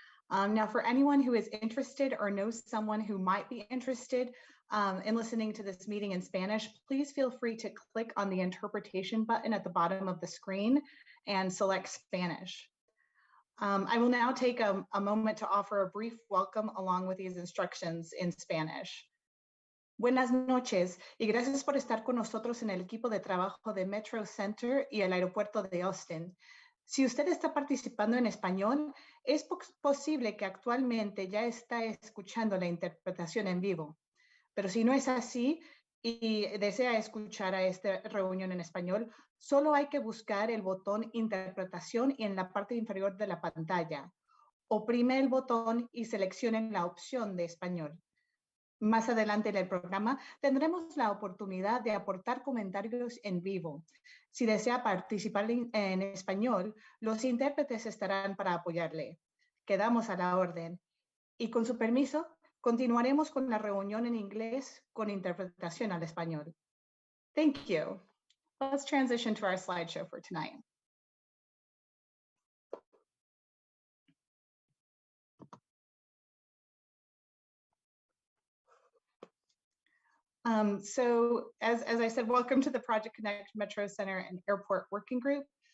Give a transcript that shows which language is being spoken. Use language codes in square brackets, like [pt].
[en] Now, for anyone who is interested or knows someone who might be interested in listening to this meeting in Spanish, please feel free to click on the interpretation button at the bottom of the screen and select Spanish. I will now take a moment to offer a brief welcome along with these instructions in Spanish. [es] Buenas noches y gracias por estar con nosotros en el equipo de trabajo de MetroCenter y el Aeropuerto de Austin. Si usted está participando en español, es posible que actualmente ya está escuchando la interpretación en vivo. Pero si no es así y desea escuchar a esta reunión en español, solo hay que buscar el botón Interpretación en la parte inferior de la pantalla. Oprime el botón y seleccione la opción de español. Más adelante en el programa tendremos la oportunidad de aportar comentarios en vivo. Si desea participar en español, los intérpretes estarán para apoyarle. Quedamos a la orden. Y con su permiso, continuaremos con la reunión en inglés con interpretación al español. [en] Thank you. Let's transition to our slideshow for tonight. So as I said, welcome to the Project Connect MetroCenter and Airport Working Group.